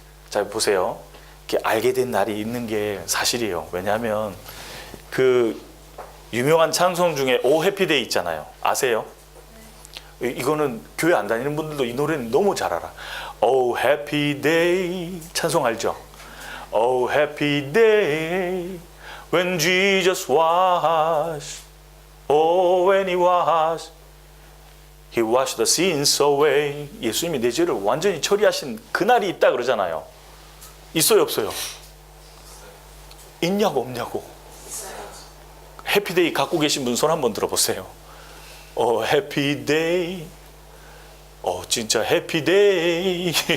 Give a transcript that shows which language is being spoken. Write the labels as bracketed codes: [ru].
[ko] 자, 보세요. 이렇게 알게 된 날이 있는 게 사실이에요. 왜냐하면 그 유명한 찬송 중에 오 해피데이 있잖아요. 아세요? 이거는 교회 안 다니는 분들도 이 노래는 너무 잘 알아. [en] Oh happy day [ko] 찬송 알죠? [en] Oh happy day when Jesus was, oh when he washed the sins away. [ko] 예수님이 내 죄를 완전히 처리하신 그날이 있다 그러잖아요. 있어요 없어요? 있냐고 없냐고. 해피데이 갖고 계신 분 손 한번 들어보세요. 해피데이. 진짜 해피데이.